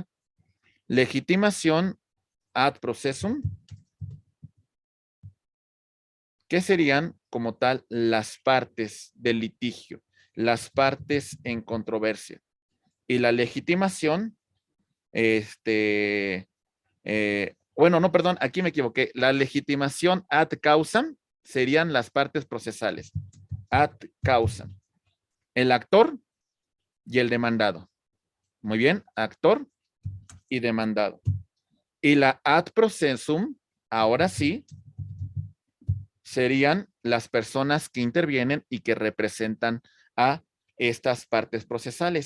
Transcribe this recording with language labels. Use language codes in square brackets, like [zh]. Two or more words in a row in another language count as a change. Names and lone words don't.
[es] Legitimación [la] ad processum, [es] que serían como tal las partes del litigio, las partes en controversia. Y la legitimación, bueno, no, perdón, aquí me equivoqué. La legitimación [la] ad causam [es] serían las partes procesales. [la] Ad causam. [es] El actor y el demandado. Muy bien, actor y demandado. Y la [la] ad processum, [es] ahora sí, serían las personas que intervienen y que representan a estas partes procesales.